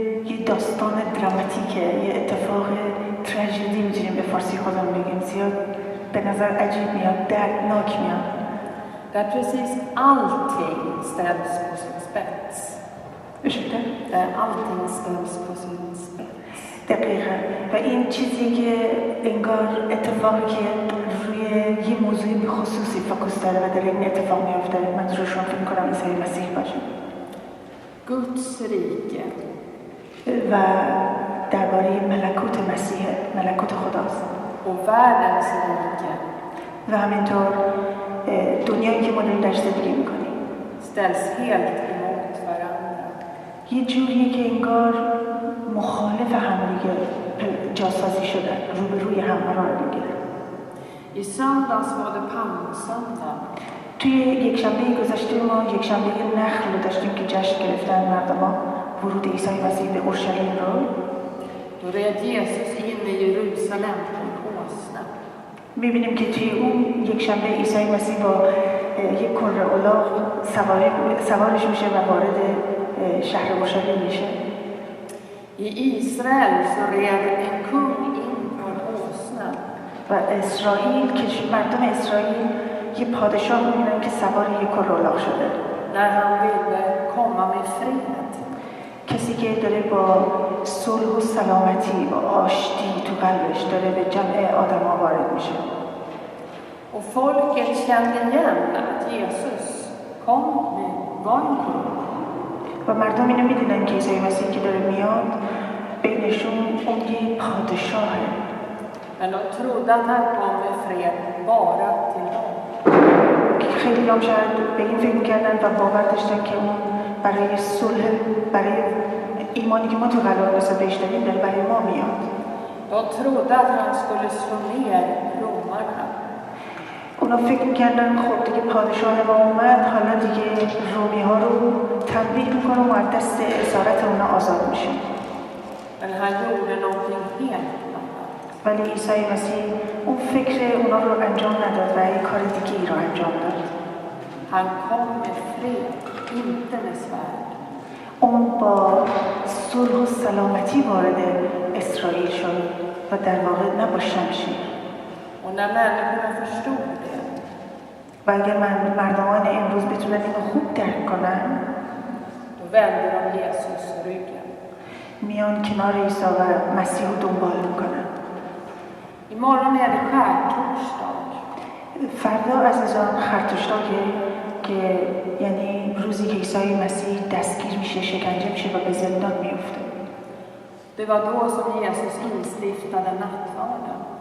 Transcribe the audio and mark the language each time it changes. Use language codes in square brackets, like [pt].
[fa] یه داستان دراماتیکه، یه اتفاق تراژدی میتونیم به فارسی خودم بگیم. زیاد به نظر عجیب میاد، دردناک میاد. [sv] Där precis allting ställs på sin spets. ursäkta? Där allting ställs på sin spets. [fa] دقیقا. و این چیزی که انگار اتفاقی که روی یه موضوع بخصوصی فوکوس داره و داره این اتفاق میافته، منظورشون فکر کنم عیسی مسیح باشه. [sv] Guds rike. [fa] و درباره ملکوت مسیح، ملکوت خداست. [sv] Och världens rike. [fa] و همینطور دنیایی که ما داریم درش زندگی میکنیم [sv] ställs helt emot varandra. [fa] یه جوریه که انگار مخالف همدیگه جاسازی شده، روبروی هم قرار میگیره. [sv] I söndags var det palmsöndag. [fa] توی یک شنبه گذشته ما یک شنبه نخل رو داشتیم که جشن گرفتن مردم ورود عیسی مسیح به اورشلیم رو. [sv] Då red Jesus in i Jerusalem på en åsna. [fa] میبینیم که توی اون یک شنبه عیسی مسیح با یک کره الاغ سوارش میشه و وارد شهر اورشلیم میشه. [sv] I Israel så red en kung in på en åsna. [fa] و اسرائیل که مردم اسرائیل یه پادشاه رو میبینن که سوار یک کره الاغ شده. [sv] När han ville komma med fred. [fa] کسی که داره با صلح و سلامتی و آشتی تو قلبش داره به جمع آدم‌ها وارد میشه. [sv] Och folket kände igen att Jesus kom med var en kung. [fa] و مردم اینو میدونن که عیسی مسیح که داره میاد بینشون اون یه پادشاهه. [sv] Men de trodde att han kom med fred bara till dem. [fa] خیلی هم شاید به این فکر کردن و باور داشتن که اون برای صلح، برای ایمانی که ما تو قلب بهش داریم داره برای ما میاد. [sv] De trodde att han skulle slå ner romarna. [fa] اونا فکر میکردن خب دیگه پادشاه ما اومد، حالا دیگه رومی ها رو تنبیه میکنه و از دست اسارت اونا آزاد میشه. [sv] Men han gjorde någonting helt annat. [fa] ولی عیسی مسیح اون فکر اونا رو انجام نداد و یک کار دیگه ای رو انجام داد. [sv] Han kom med fred, inte med svärd. [fa] اون با صلح و سلامتی وارد اسرائیل شد و در واقع نه با شمشیر. [sv] Och när människorna förstod det. [fa] و اگر مردمان امروز بتونن اینو خوب درک کنن، [sv] Då vände de Jesus ryggen. [fa] میان کنار عیسی و مسیح رو دنبال میکنن. [sv] Imorgon är det skärtorsdag. [fa] فردا عزیزان خرطوشتاگه که یعنی روزی که عیسی مسیح دستگیر میشه، شکنجه میشه و به زندان میفته. [sv] Det var då som Jesus instiftade nattvarden.